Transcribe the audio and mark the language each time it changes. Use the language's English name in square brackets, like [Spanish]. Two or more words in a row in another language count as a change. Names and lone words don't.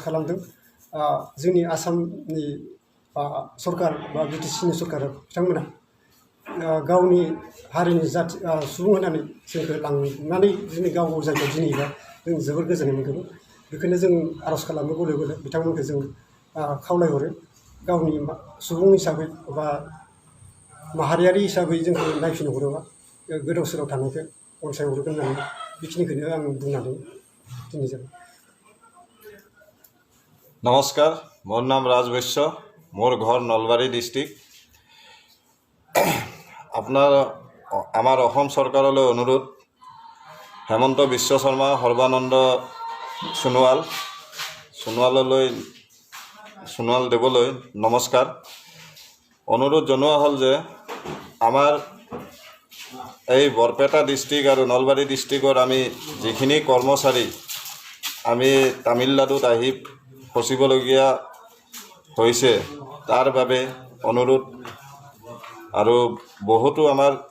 [Bodo] खालामदों जोंनि आसामनि सरकार बा बिटिसिनि सरकार बिथांमोना गावनि हारिनि जाथि सुबुं होननानै जोंखौ लांनानै जोंनि गाव गाव जायगायाव दिनैबा जों जोबोद गोजोननाय मोनगोन बेखायनो जों आर'ज खालामनो गले गले बिथांमोनखौ जों खावलायहरो गावनि सुबुं हिसाबै बा माहारियारि हिसाबै जोंखौ नायफिन हरोबा गोदाव सोराव थानायखौ अनसायहरगोन होननानै बेखिनिखौनो आं बुंनानै दिनै जाबाय [Assamese] নমস্কাৰ মোৰ নাম ৰাজ বৈশ্য মোৰ ঘৰ নলবাৰী ডিষ্ট্ৰিক্ট আপনার আমার অসম সরকারলৈ অনুরোধ হেমন্ত বিশ্ব শর্মা সৰ্বানন্দ সোণোৱাল দেৱলৈ নমস্কাৰ অনুৰোধ জনোৱা হ'ল যে আমাৰ এই বৰপেটা ডিস্ট্রিক্ট আৰু নলবাৰী ডিস্ট্রিক্টৰ আমি যিখিনি কৰ্মচাৰী আমি তামিলনাডুত আহি ফচিবলগীয়া হৈছে তাৰ বাবে অনুৰোধ আৰু বহুতো আমাৰ